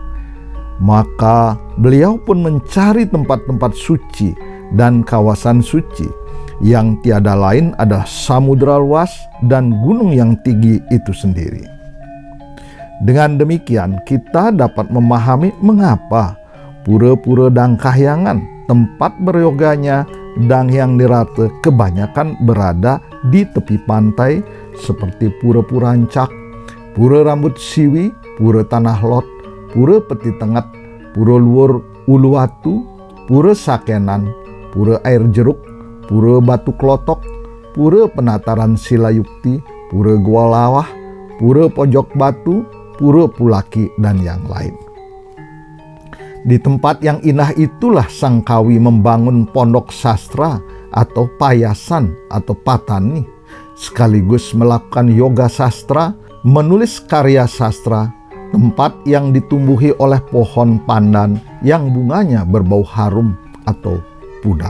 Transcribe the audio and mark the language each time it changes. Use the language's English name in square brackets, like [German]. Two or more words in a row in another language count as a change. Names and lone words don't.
[Indonesian] Maka beliau pun mencari tempat-tempat suci dan kawasan suci yang tiada lain adalah samudera luas dan gunung yang tinggi itu sendiri. Dengan demikian kita dapat memahami mengapa pura-pura dan kahyangan, tempat beryoganya Danghyang Nirarta kebanyakan berada di tepi pantai seperti Pura Purancak, Pura Rambut Siwi, Pura Tanah Lot, Pura Peti Tengat, Pura Luur Uluwatu, Pura Sakenan, Pura Air Jeruk, Pura Batu Klotok, Pura Penataran Silayukti, Pura Gua Lawah, Pura Pojok Batu, Pura Pulaki, dan yang lain. Di tempat yang indah itulah sang kawi membangun pondok sastra atau payasan atau patani, sekaligus melakukan yoga sastra, menulis karya sastra, tempat yang ditumbuhi oleh pohon pandan yang bunganya berbau harum atau pudak.